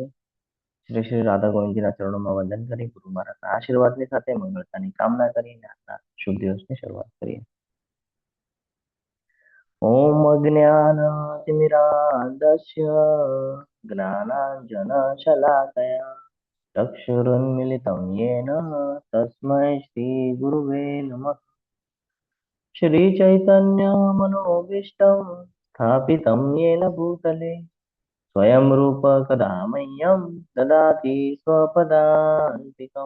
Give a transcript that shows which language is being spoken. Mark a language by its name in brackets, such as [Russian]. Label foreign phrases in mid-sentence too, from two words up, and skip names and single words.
[Gujarati] શ્રી શ્રી રાધા ગોવિંદજીના ચરણોમાં વંદન કરી ગુરુ મહારાજના આશીર્વાદની સાથે મંગળતાની કામના કરીને આજના શુભ દિવસની શરૂઆત કરીએ. [Sanskrit] ઓમ અજ્ઞાનાતિમિરાન્ધસ્ય જ્ઞાનાંજનશલાકયા ચક્ષુરુન્મિલિतं येन तस्मै श्रीगुरुवे नमः. श्रीचैतन्यमनोभीष्टं स्थापितं येन भूतले स्वयं रूप कदा मह्यं ददाति स्वपदान्तिकम्.